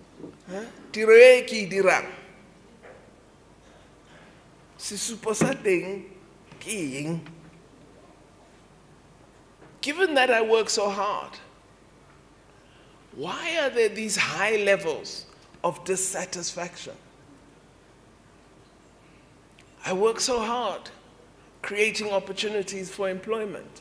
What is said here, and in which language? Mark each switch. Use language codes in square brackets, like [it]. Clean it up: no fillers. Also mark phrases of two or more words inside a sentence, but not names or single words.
[tn] Tiro e ke dirang. Sesupo sa teng ke eng? [en] Given that I work so hard, why are there these high levels of dissatisfaction? I work so hard creating opportunities for employment.